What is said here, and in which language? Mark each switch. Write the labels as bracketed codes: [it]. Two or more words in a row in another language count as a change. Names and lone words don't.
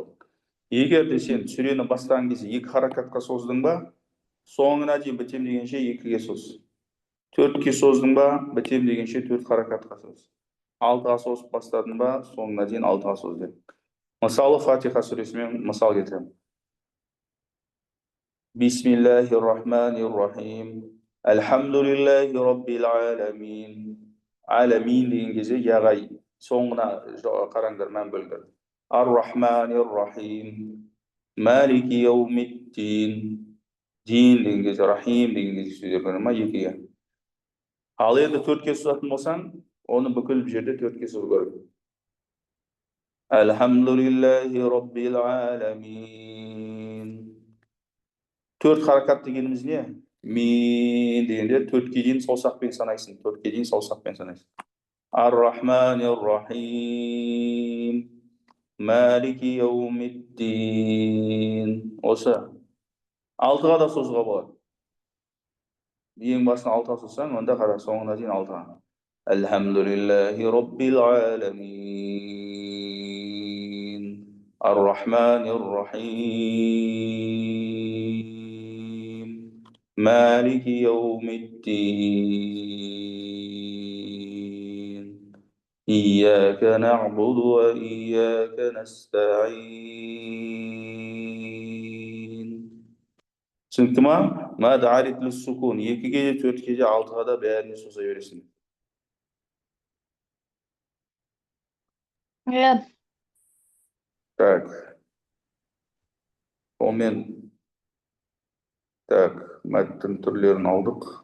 [kk] Егер де сен сүрені бастаған кезде 2 харакатқа создың ба, соңына дейін бітем дегенше 2-ге соз. 4-ке создың ба, бітем дегенше 4 харакатқа соз. 6-ға созып бастадың ба, соңына дейін 6-ға соз деп. Мысалы, Фатиха сүресімен мысал келтіремін. [ar] بسم الله الرحمن الرحيم. الحمد لله رب العالمين. [kk] Аламин деген кезде яғай. Соңына қараңдар, мән бөлдір. [ar] الرحمن الرحيم. مالك يوم الدين. [kk] Дин деген кезде, рахим деген кезде сөздер көрінеді ма? 2-ге. Ал енді 4-ке созатын болсаң, оны бүкіл жерде 4-ке созу керек. [ar] الحمد لله رب العالمين. [kk] 4 харакат дегеніміз не? Мин дегенде 4-ке дейін саусақпен санайсың. 4-ке дейін саусақпен санайсың. [ar] الرحمن الرحيم. مالك يوم الدين. [kk] Осы. 6-ға да созуға болады. Ең басына 6-ға созсаң, онда қара соңына дейін 6-ға. [ar] الحمد لله رب العالمين. الرحمن الرحيم. مالك يوم الدين. إياك نعبد وإياك نستعين. [kk] Түсінікті ма? [ar] مد عارض للسكون. [kk] 2-ге де, 4-ке де, 6-ға да бәріне соза бересің. Так. Онымен мәттің түрлерін алдық.